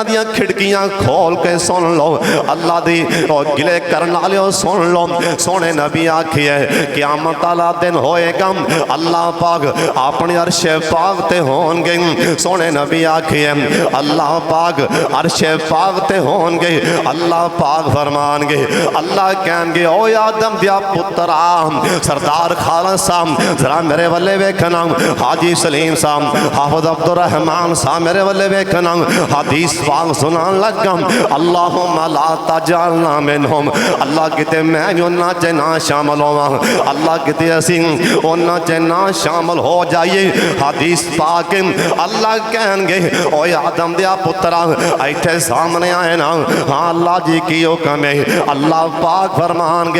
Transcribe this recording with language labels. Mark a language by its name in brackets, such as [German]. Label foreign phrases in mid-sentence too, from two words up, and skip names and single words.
[Punjabi] دیاں کھڑکیاں کھول کے سن لو اللہ دی اور گلے کرن والیو سن لو سوہنے نبی آکھیے قیامت والا دن ہووے گا اللہ پاک اپنے عرش پاک تے ہون گے سوہنے نبی آکھیے اللہ پاک عرش پاک تے ہون گے اللہ پاک فرمان گے اللہ کہیں گے او آدم دیا پترا سردار خالصہ صاحب ذرا میرے والے ویکھنا حاجی سلیم صاحب حافظ عبدالرحمن صاحب میرے والے ویکھنا حدیث پاک سنان لگا [Arabic] اللهم لا تجعلنا [Punjabi] منہم اللہ کتے میں اوہناں چ نہ شامل ہوواں اللہ کتے اسیں اوہناں چ نہ شامل ہو جائیے حدیث پاک اللہ کہیں گے او آدم دیا پترا ایتھے سامنے آئے نا ہاں اللہ جی کی حکم ہے اللہ پاک فرمان گے